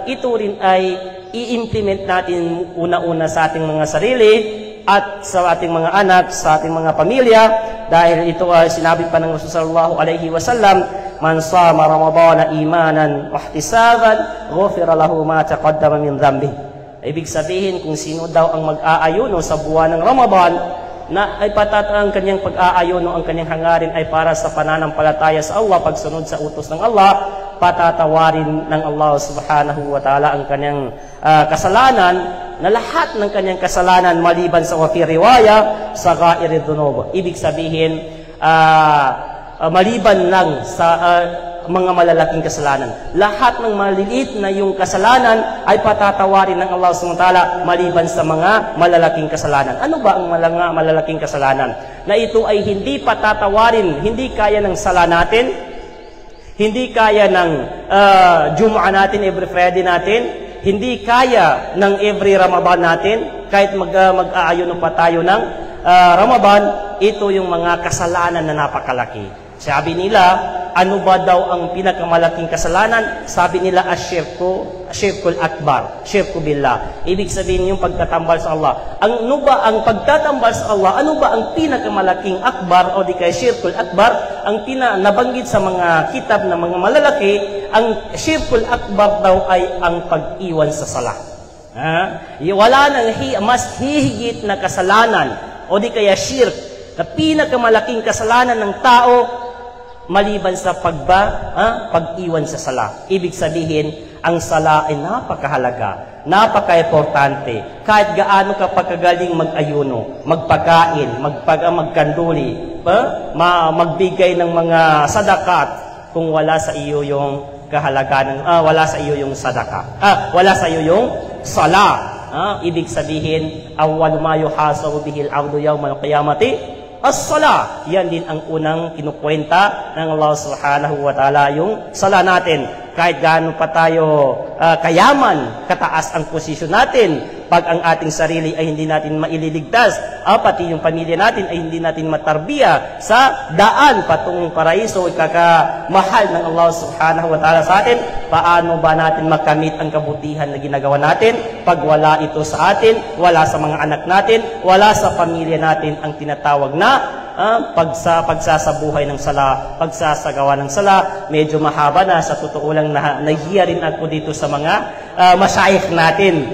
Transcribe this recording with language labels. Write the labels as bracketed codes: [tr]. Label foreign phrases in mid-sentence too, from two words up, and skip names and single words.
[tl] Ito rin ay i-implement natin una-una sa ating mga sarili at sa ating mga anak, sa ating mga pamilya, dahil ito ay sinabi pa ng Rasul [ar] صلى الله عليه وسلم, من صام رمضان إيمانا واحتسابا غفر له ما تقدم من ذنبه. [tl] Ibig sabihin, kung sino daw ang mag-aayuno sa buwan ng Ramadan, na ay ang kanyang pag-aayuno, ang kanyang hangarin ay para sa pananampalataya sa Allah, pagsunod sa utos ng Allah, patatawarin ng Allah [ar] سبحانه وتعالى [tl] ang kanyang kasalanan, na lahat ng kanyang kasalanan maliban sa [ar] وفي رواية [tl] sa [ar] غير ذنوب. [tl] Ibig sabihin, maliban lang sa mga malalaking kasalanan. Lahat ng maliliit na yung kasalanan ay patatawarin ng Allah [ar] سبحانه وتعالى [tl] maliban sa mga malalaking kasalanan. Ano ba ang mga malalaking kasalanan? Na ito ay hindi patatawarin, hindi kaya ng sala natin, hindi kaya ng Jumu'ah natin, [en] every Friday [tl] natin, hindi kaya ng every Ramadan natin, kahit mag-aayuno pa tayo ng Ramadan. Ito yung mga kasalanan na napakalaki. Sabi nila, ano ba daw ang pinakamalaking kasalanan? Sabi nila, [ar] الشرك الأكبر، شرك بالله. [tl] Ibig sabihin yung pagtatambal sa Allah. Ano ba ang pagtatambal sa Allah? Ano ba ang pinakamalaking akbar o di kaya [ar] الشرك الأكبر? [tl] Ang nabanggit sa mga kitab na mga malalaki, ang [ar] الشرك الأكبر [tl] daw ay ang pag-iwan sa sala. Wala nang mas hihigit na kasalanan o di kaya shirk, na pinakamalaking kasalanan ng tao maliban sa pag-iwan sa sala. Ibig sabihin, ang sala ay napakahalaga, napaka-importante. Kahit gaano ka pagkagaling mag-ayuno, magpakain, magkanduli, magbigay ng mga sadakat, kung wala sa iyo yung kahalagaan, wala sa iyo yung sadaka, wala sa iyo yung sala. Ibig sabihin, [ar] أول ما يحاسب به العبد يوم القيامة الصلاة. [tl] Yan din ang unang kinukwenta ng Allah [ar] سبحانه وتعالى, [tl] yung sala natin. kahit gaano pa tayo kayaman, kataas ang posisyon natin, pag ang ating sarili ay hindi natin maililigtas, pati yung pamilya natin ay hindi natin matarbiya sa daan patungong paraiso, ikakamahal ng Allah [ar] سبحانه وتعالى [tl] sa atin, paano ba natin makamit ang kabutihan na ginagawa natin pag wala ito sa atin, wala sa mga anak natin, wala sa pamilya natin ang tinatawag na pagsasabuhay ng sala, pagsasagawa ng sala. Medyo mahaba na, sa totoo lang nahiya rin ako dito sa mga masyayikh natin.